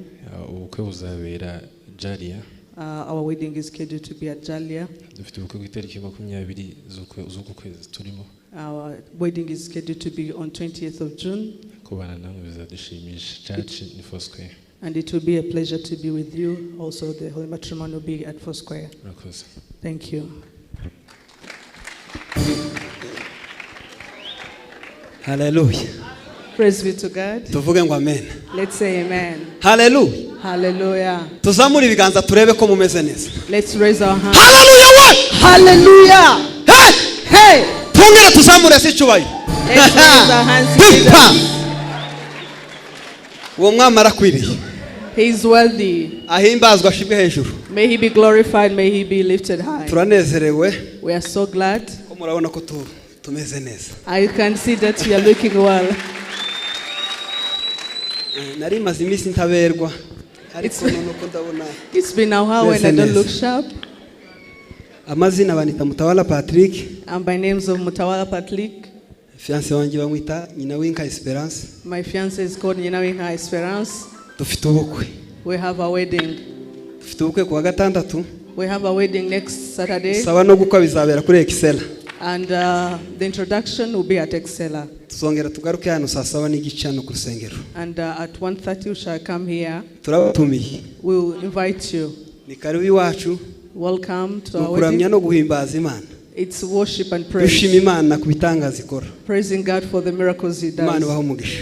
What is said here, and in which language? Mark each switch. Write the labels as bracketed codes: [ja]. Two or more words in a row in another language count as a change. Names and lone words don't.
[rw] Ubukwe buzabera Jalia. [en] Our wedding is scheduled to be at Jalia. [rw] Dufite ubukwe ku itariki 20 z'uku kwezi turimo. [en] Our wedding is scheduled to be on 20th of June. [rw] Kubana namwe bizadushimisha. [en] Church in Foursquare. And it will be a pleasure to be with you. Also, the holy matrimony will be at Foursquare. [rw] Murakoze. [en] Thank you. Hallelujah. Praise be to God. [rw] Tuvuge ngo amen. [en] Let's say amen. Hallelujah. Hallelujah. [rw] Tuzamure ibiganza turebe ko mumeze neza. [en] Let's raise our hands. [rw] Hallelujah we. [en] Hallelujah. Hey! Hey. [rw] Tungere tuzamure si cyubayo. [en] Let's raise our hands together. [rw] Uwo mwami arakwiriye. [en] He is worthy. [rw] Ahimbazwa ashimwe hejuru. [en] May he be glorified, may he be lifted high. [rw] Turanezerewe. [en] We are so glad. [rw] Ko murabona ko tumeze neza. [en] I can see that you are looking well. [rw] Nari maze iminsi ntaberwa. Ariko nuko ndabona. [en] It's been a while when I don't look sharp. [rw] Amazina banita Mutawala Patrick. [en] And by names of Mutawala Patrick. [rw] Fiance wanjye bamwita nyina w'inka Esperance. [en] My fiance is called Nyinshi Esperance. [rw] Dufite ubukwe. [en] We have a wedding. [rw] Dufite ubukwe kuwa gatandatu. [en] We have a wedding next Saturday. [rw] Saba no gukwa bizabera kuri Excella. [en] And the introduction will be at Excella. [rw] Tuzongera tugaruke hano saa 7 n'igice hano ku rusengero. [en] And at 1:30 we shall come here. [rw] Turabatumiye. [en] We will invite you. [rw] Ni karibu iwacu. [en] Welcome to our [rw] kuramya [en] wedding. [rw] no guhimbaza Imana. [en] It's worship and praise. [rw] Dushima Imana ku bitangaza ikora. [en] Praising God for the miracles he does. [rw] Imana ibahe umugisha.